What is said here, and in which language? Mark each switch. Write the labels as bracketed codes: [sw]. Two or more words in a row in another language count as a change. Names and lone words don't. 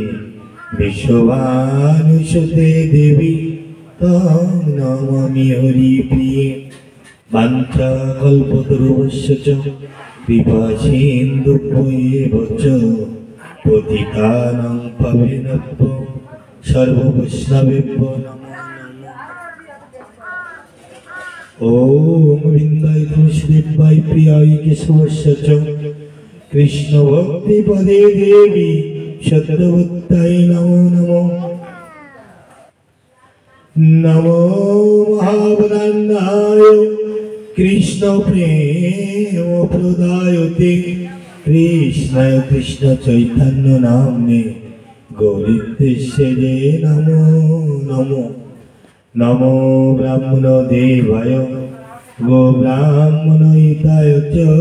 [sa] विश्वभानुसुते देवी तां नमामि हरिप्रिये वाञ्छाकल्पतरुभ्यश्च च कृपासिन्धुभ्येव च पतितानां पावनेभ्यो सर्ववैष्णवेभ्यो नमो नमः। ওম বৃন্দায় তুলসীদেবায় প্রিয়ায় কেশবস্য চ কৃষ্ণ ভক্তি পদে দেবী সত্যবত্তায় নমো নমো নমো মহাবদান্নায় কৃষ্ণ প্রেম প্রদায়তে কৃষ্ণায় কৃষ্ণ চৈতন্য নামে গৌরীদেশে নমো নমো নমো ব্রাহ্মণ দেবায় গো ব্রাহ্মণ হিতায় চ